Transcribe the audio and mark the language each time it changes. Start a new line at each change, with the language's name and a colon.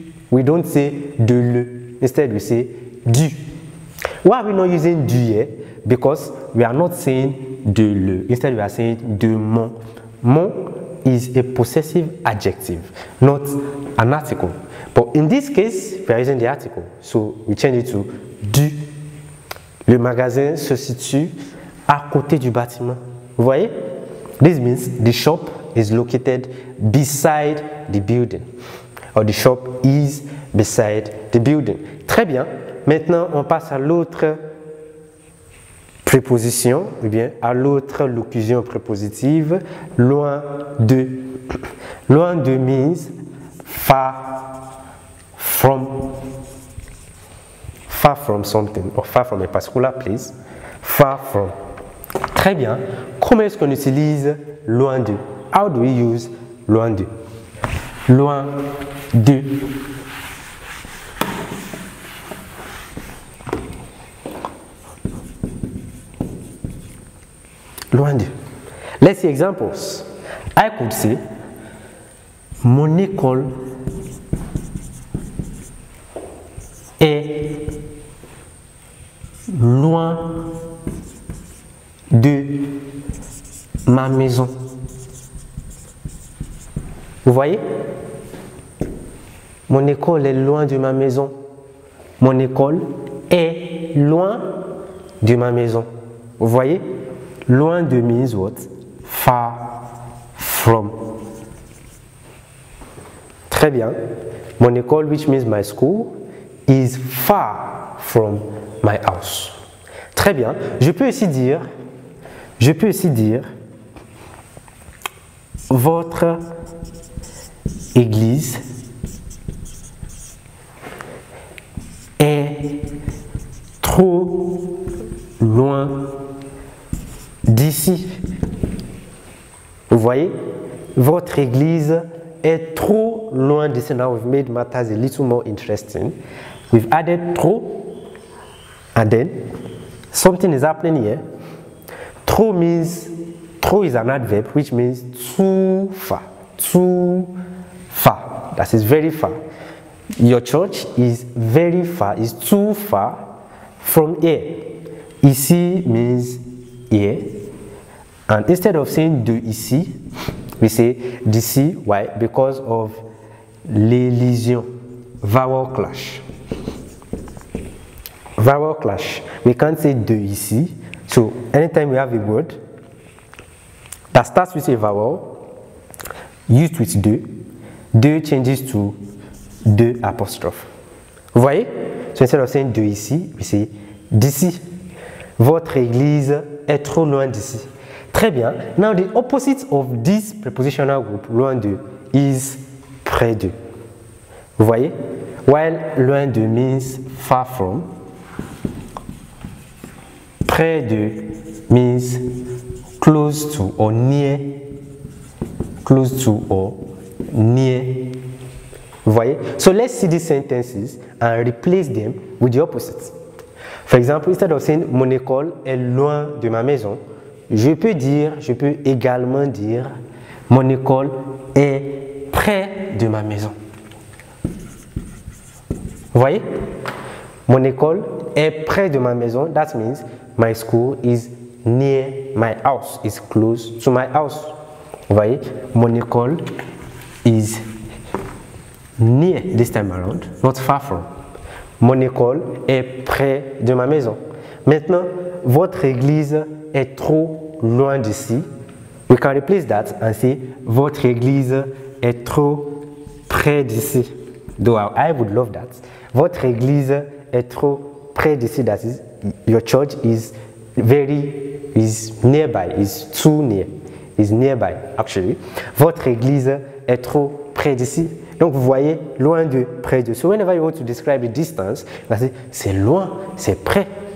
English: We don't say de le. Instead, we say du. Why are we not using du here? Because we are not saying de le. Instead, we are saying de mon. Mon is a possessive adjective, not an article. But in this case, we are using the article. So we change it to du.
French: Le magasin se situe à côté du bâtiment. Vous voyez?
English: This means the shop is located beside the building. Or the shop is beside the building.
French: Très bien. Maintenant, on passe à l'autre préposition, ou bien à l'autre locution prépositive, loin de.
English: Loin de means far from. Far from something, or far from a particular place. Far from.
French: Très bien. Comment est-ce qu'on utilise loin de?
English: How do we use loin de? Loin de. Loin de. Let's see examples. I could say,
French: mon école est loin de ma maison. Vous voyez? Mon école est loin de ma maison. Mon école est loin de ma maison. Vous voyez?
English: Loin de means what? Far from.
French: Très bien.
English: Mon école, which means my school, is far from my house.
French: Très bien. Je peux aussi dire, votre église est trop loin d'ici. Vous voyez? Votre église est trop loin d'ici.
English: Now we've made matters a little more interesting. We've added trop, and then something is happening here. Trop is an adverb, which means too far. Too far. That is very far. Your church is very far, is too far from here. Ici means here. And instead of saying de ici, we say d'ici. Why? Because of l'élision, vowel clash. Vowel clash. We can't say de ici. So anytime we have a word that starts with a vowel used with de changes to de apostrophe.
French: Vous voyez?
English: So instead of saying de ici, we say d'ici.
French: Votre église est trop loin d'ici. Très bien.
English: Now the opposite of this prepositional group, loin de, is près de.
French: Vous voyez?
English: While loin de means far from, près de means close to or near. Close to or near.
French: Vous voyez?
English: So let's see these sentences and replace them with the opposite. For example, instead of saying
French: mon école est loin de ma maison, je peux également dire mon école est près de ma maison. Vous voyez? Mon école est près de ma maison.
English: That means my school is near my house, is close to my house.
French: Vous voyez?
English: Mon école is near this time around, not far from.
French: Mon école est près de ma maison. Maintenant, votre église est trop loin d'ici.
English: We can replace that and say
French: votre église est trop près d'ici.
English: Though I would love that.
French: Votre église est trop près d'ici.
English: That is, your church is nearby, is too near, is nearby actually.
French: Votre église est trop près d'ici. Donc vous voyez, loin de, près de.
English: So whenever you want to describe the distance,
French: c'est loin, c'est près.